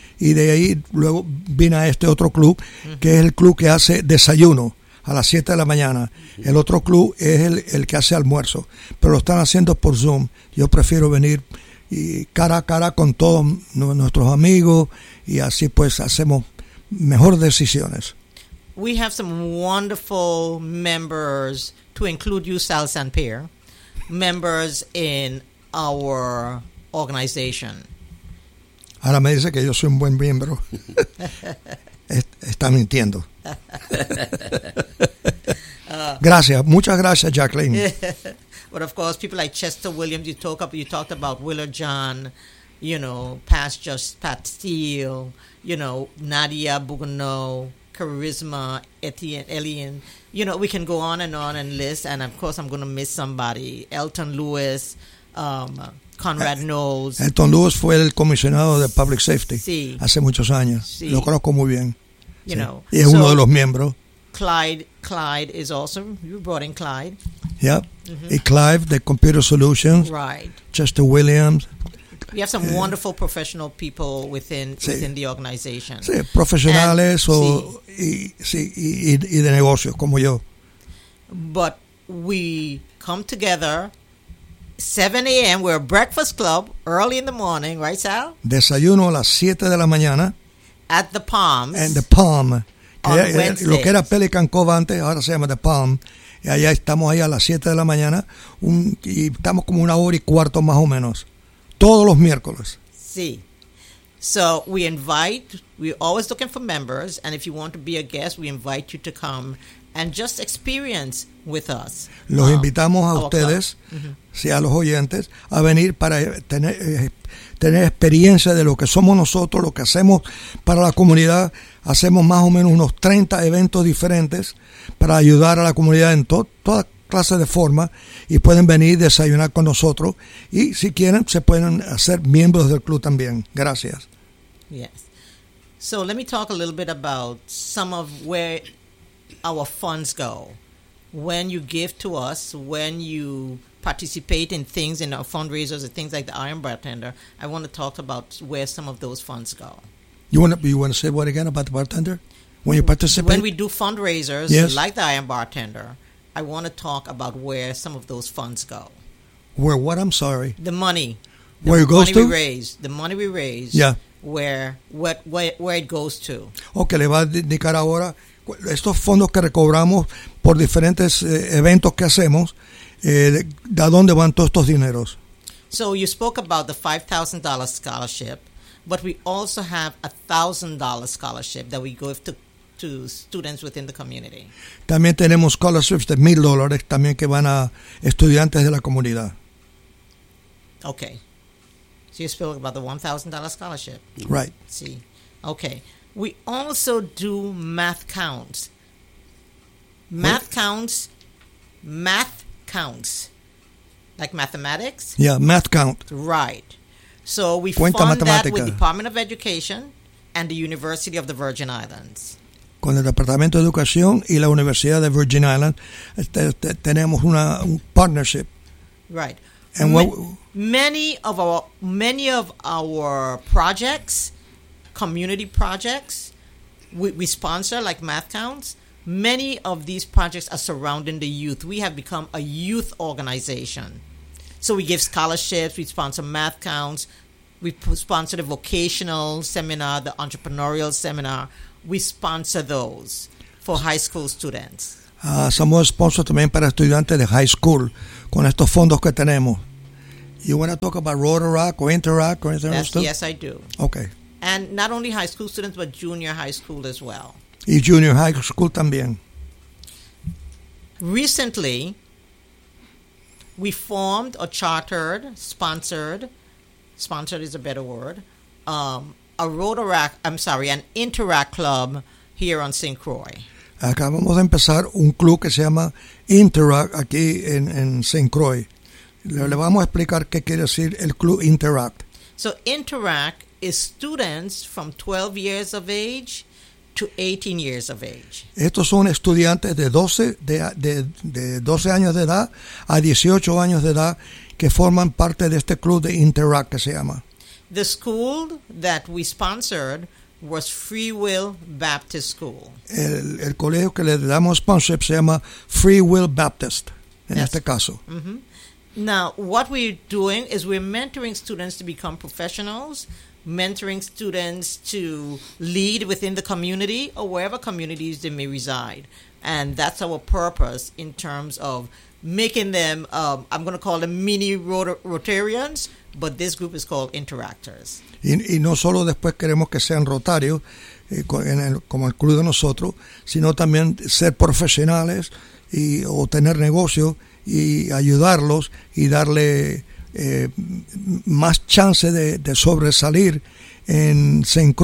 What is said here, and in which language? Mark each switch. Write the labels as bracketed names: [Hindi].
[Spanish] Y de ahí luego vine a este otro club, que es el club que hace desayuno a las 7 de la mañana. El otro club es el que hace almuerzo, pero lo están haciendo por Zoom. Yo prefiero venir y cara a cara con todos nuestros amigos, y así pues hacemos mejores decisiones. [English] We have some wonderful members, to include you, Sal Sanpier, members in our organization. [Spanish] Ahora me dice que yo soy un buen miembro. Está mintiendo. Gracias, muchas gracias, Jacqueline. [English] But of course, people like Chester Williams, you talked about Willard John, you know, Pat Steele, you know, Nadia Bougonneau, Charisma, Etienne, Elian. You know, we can go on and list, and of course, I'm going to miss somebody. Elton Lewis, Conrad Knowles. [Spanish] Elton Lewis fue el comisionado de Public Safety hace muchos años. Lo conozco muy bien. [English] You know, [Spanish] y es uno de los miembros. [English] Clyde is awesome. You brought in Clyde. Yep. Mm-hmm. [Spanish] Y Clive de [English] Computer Solutions. Right. Chester Williams. We have some wonderful professional people within the organization. [Spanish] Sí, profesionales y de negocios como yo. [English] But we come together 7 a.m. We're a breakfast club early in the morning, right, Sal? [Spanish] Desayuno a las 7 de la mañana. [English] At the Palms. And the Palm. On Wednesdays. [Spanish] Lo que era Pelican Cove antes, ahora se llama The Palm. Y allá estamos ahí a las 7 de la mañana. Y estamos como una hora y cuarto más o menos. Todos los miércoles. Sí. [English] So we invite, we're always looking for members. And if you want to be a guest, we invite you to come and just experience with us. [Spanish] Los invitamos a ustedes, a los oyentes, a venir para tener experiencia de lo que somos nosotros, lo que hacemos para la comunidad. Hacemos más o menos unos 30 eventos diferentes para ayudar a la comunidad en toda clase de forma, y pueden venir a desayunar con nosotros, y si quieren se pueden hacer miembros del club también. Gracias. [English] Yes. So let me talk a little bit about some of where our funds go. When you give to us, when you participate in things, in our fundraisers and things like the Iron Bartender, I want to talk about where some of those funds go. You want to say what again about the bartender? When you participate? When we do fundraisers, yes, like the Iron Bartender, I want to talk about where some of those funds go. Where what? I'm sorry. The money. Where it goes to? The money we raise. Yeah. Where it goes to. [Spanish] Okay, le va a indicar ahora estos fondos que recobramos por diferentes eventos que hacemos. ¿De dónde van todos estos dineros? [English] So you spoke about the $5,000 scholarship, but we also have a $1,000 scholarship that we give to students within the community. [Spanish] También tenemos scholarships de $1,000 también que van a estudiantes de la comunidad. [English] Okay. So you spoke about the $1,000 scholarship. Right. Sí. Okay. We also do math counts. Math counts. Like mathematics? Yeah, math count. Right. So we fund that with the Department of Education and the University of the Virgin Islands. [Spanish] Con el Departamento de Educación y la Universidad de Virgin Islands, tenemos un partnership. [English] Right. And many of our projects, community projects, we sponsor, like Math Counts. Many of these projects are surrounding the youth. We have become a youth organization. So we give scholarships, we sponsor Math Counts, we sponsor the vocational seminar, the entrepreneurial seminar. We sponsor those for high school students. [Spanish] Somos sponsor también para estudiantes de high school, con estos fondos que tenemos. [English] You want to talk about Rotorock or Interrock or anything else too? Yes, I do. Okay. And not only high school students, but junior high school as well. [Spanish] Y junior high school también. [English] Recently, we formed or chartered, sponsored is a better word, an Interrock club here on St. Croix. [Spanish] Acabamos de empezar un club que se llama Interrock aquí en St. Croix. Le vamos a explicar qué quiere decir el club Interrock. [English] So Interrock is students from 12 years of age to 18 years of age. [Spanish] Estos son estudiantes de 12 años de edad a 18 años de edad que forman parte de este club de Interrock que se llama. [English] The school that we sponsored was Free Will Baptist School. [Spanish] El colegio que le damos sponsorship se llama Free Will Baptist, este caso. Mm-hmm. [English] Now, what we're doing is we're mentoring students to become professionals, mentoring students to lead within the community or wherever communities they may reside. And that's our purpose in terms of making them, I'm going to call them mini Rotarians, but this group is called Interactors. [Spanish] Y no solo después queremos que sean rotarios, como el club de nosotros, sino también ser profesionales y o tener negocios y ayudarlos y darle más chance de sobresalir en St.